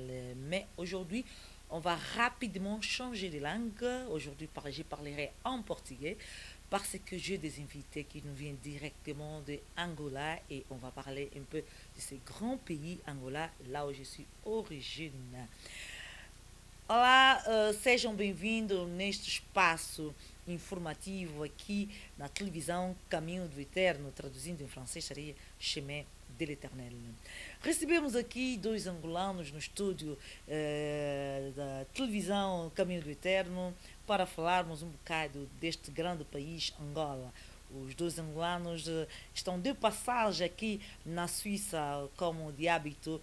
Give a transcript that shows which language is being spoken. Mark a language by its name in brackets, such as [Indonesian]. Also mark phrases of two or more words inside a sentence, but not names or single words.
[French] Mais aujourd'hui, on va rapidement changer de langue. Aujourd'hui, je parlerai en portugais parce que j'ai des invités qui nous viennent directement de Angola et on va parler un peu de ce grand pays Angola, là où je suis origine. [Portuguese] Olá, sejam bem-vindos neste espaço informativo aqui na televisão Caminho do Eterno, traduzindo em francês seria [French] Chemin de l'Éternel. [Portuguese] Recebemos aqui dois angolanos no estúdio da televisão Caminho do Eterno para falarmos um bocado deste grande país, Angola. Os dois angolanos estão de passagem aqui na Suíça, como de hábito.